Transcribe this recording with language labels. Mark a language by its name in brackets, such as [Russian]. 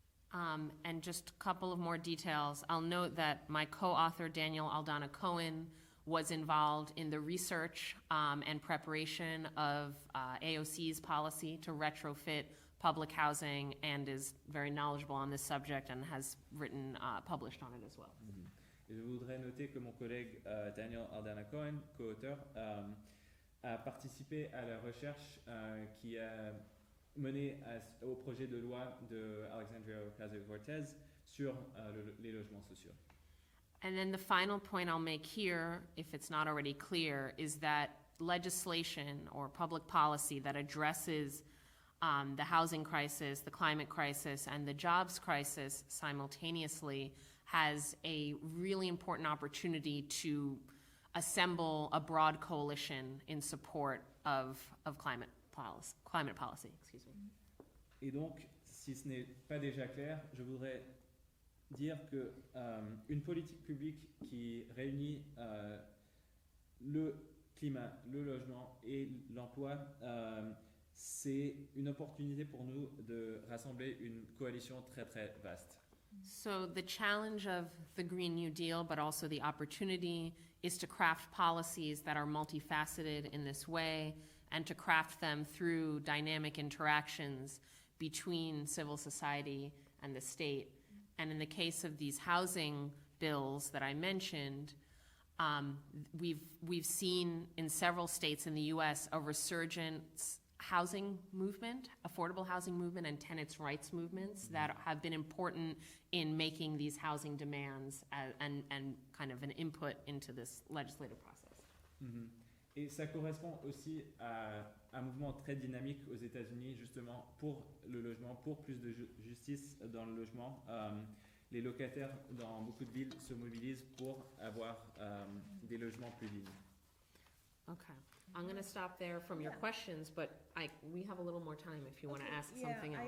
[English] And just a couple of more details. I'll note that my co-author, Daniel Aldana Cohen, was involved in the research and preparation of AOC's policy to retrofit public housing and is very knowledgeable on this subject and has written, published on it as well. [French] Et je voudrais noter que mon collègue Daniel Aldana Cohen, co-auteur, a participé à la recherche qui a mené au projet de loi de Alexandria Ocasio-Cortez sur les logements sociaux. [English] And then the final point I'll make here, if it's not already clear, is that legislation or public policy that addresses the housing crisis, the climate crisis, and the jobs crisis simultaneously has a really important opportunity to assemble a broad coalition in support of climate policy. Excuse me. [French] Et donc, si ce n'est pas déjà clair, je voudrais dire que une politique publique qui réunit le climat, le logement et l'emploi, c'est une opportunité pour nous de rassembler une coalition très très vaste. [English] So the challenge of the Green New Deal, but also the opportunity, is to craft policies that are multifaceted in this way and to craft them through dynamic interactions between civil society and the state. And in the case of these housing bills that I mentioned, we've seen in several states in the U.S. a resurgent housing movement, affordable housing movement, and tenants' rights movements that have been important in making these housing demands and kind of an input into this legislative process. Mm-hmm. [French] Et ça correspond aussi à un mouvement très dynamique aux États-Unis, justement, pour le logement, pour plus de justice dans le logement. Les locataires dans beaucoup de villes se mobilisent pour avoir des logements plus dignes. Okay. [English] I'm going to stop there from your questions, but we have a little more time if you want to ask something else.